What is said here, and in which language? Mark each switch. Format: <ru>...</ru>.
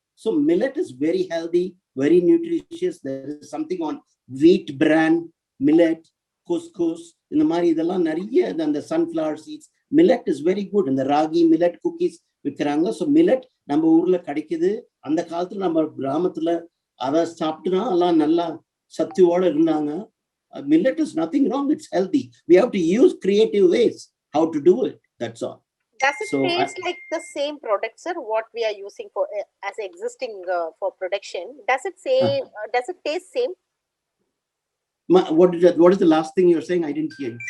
<en>So millet is very healthy, very nutritious. There is something on wheat bran, millet, couscous,</en> <ta>இந்த மாதிரி இதெல்லாம் நிறைய.</ta> <en>அந்த sunflower seeds, millet is very good.</en> <ta>இந்த ragi millet cookies விற்கிறாங்க. So millet நம்ம ஊர்ல கிடைக்குது. அந்த காலத்துல நம்ம கிராமத்துல அதை சாப்பிட்டுனா எல்லாம் நல்லா சத்துவோட இருந்தாங்க.</ta> <en>Millet is nothing wrong, it's healthy. We have to use creative ways how to do it, that's all. Does it taste like the same product, sir, what we are using for as existing for production? Does it say does it taste same? What is the last thing you're saying? I didn't hear.</en>